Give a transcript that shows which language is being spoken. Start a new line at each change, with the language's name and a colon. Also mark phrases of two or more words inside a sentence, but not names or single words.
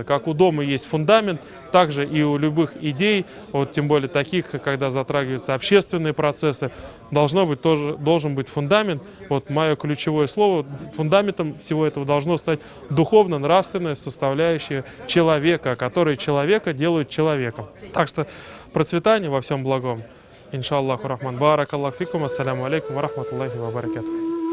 Russian: Как у дома есть фундамент, также и у любых идей, тем более таких, когда затрагиваются общественные процессы, должен быть фундамент. Мое ключевое слово, фундаментом всего этого должно стать духовно-нравственная составляющая человека, которая человека делает человеком. Так что процветание во всем благом.
Arabic: إن شاء الله الرحمن. بارك الله فيكم. السلام عليكم ورحمة الله وبركاته.